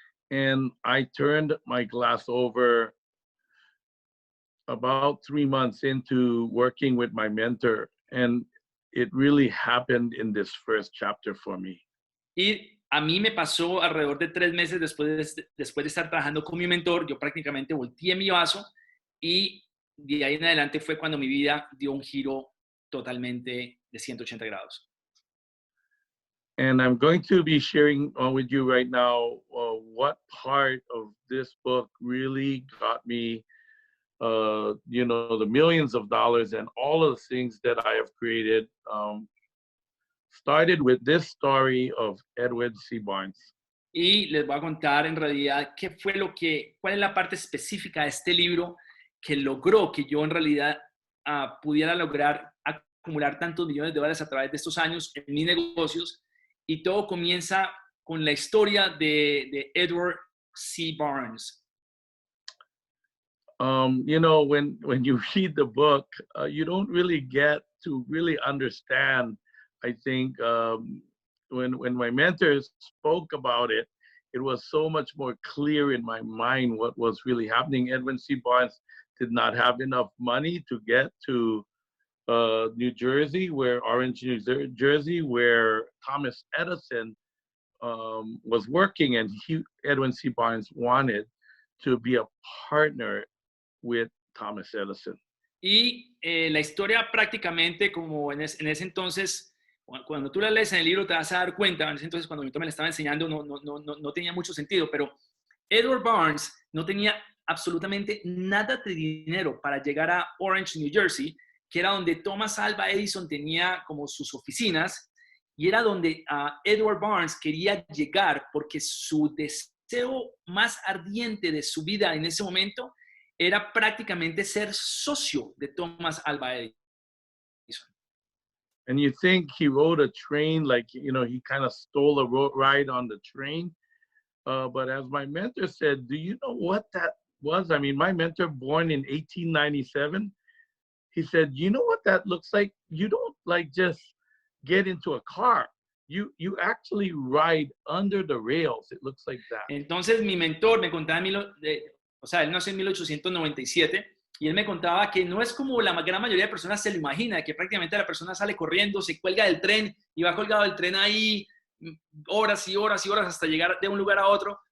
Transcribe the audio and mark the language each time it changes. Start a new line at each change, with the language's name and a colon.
English: And I turned my glass over about 3 months into working with my mentor, and it really happened in this first chapter for me.
Spanish: Y a mí me pasó alrededor de 3 meses después de estar trabajando con mi mentor. Yo prácticamente volteé mi vaso y de ahí en adelante fue cuando mi vida dio un giro totalmente de 180 grados.
English: And I'm going to be sharing with you right now what part of this book really got me, the millions of dollars and all of the things that I have created. Started with this story of Edward C. Barnes.
Spanish: Y les voy a contar en realidad cuál es la parte específica de este libro que logró que yo en realidad pudiera lograr acumular tantos millones de dólares a través de estos años en mis negocios. Y todo comienza con la historia de Edward C. Barnes.
English: When you read the book, you don't really get to really understand. I think when my mentors spoke about it, it was so much more clear in my mind what was really happening. Edwin C. Barnes did not have enough money to get to New Jersey, Orange, New Jersey, where Thomas Edison was working, and Edwin C. Barnes wanted to be a partner with Thomas Edison.
Spanish: Y la historia prácticamente, como en ese entonces, cuando tú la lees en el libro te vas a dar cuenta, en ese entonces cuando yo me la estaba enseñando no tenía mucho sentido, pero Edward Barnes no tenía absolutamente nada de dinero para llegar a Orange, New Jersey, que era donde Thomas Alva Edison tenía como sus oficinas, y era donde Edward Barnes quería llegar porque su deseo más ardiente de su vida en ese momento era prácticamente ser socio de Thomas Alva Edison.
English: And you think he rode a train, like, he kind of stole a ride on the train. But as my mentor said, do you know what that was? I mean, my mentor, born in 1897, he said, you know what that looks like? You don't like just get into a car. You actually ride under the rails. It looks like that.
Spanish: Entonces mi mentor me contaba, o sea, él nació en 1897 y él me contaba que no es como la gran mayoría de personas se lo imagina, que prácticamente la persona sale corriendo, se cuelga del tren y va colgado del tren ahí horas y horas y horas hasta llegar de un lugar a otro.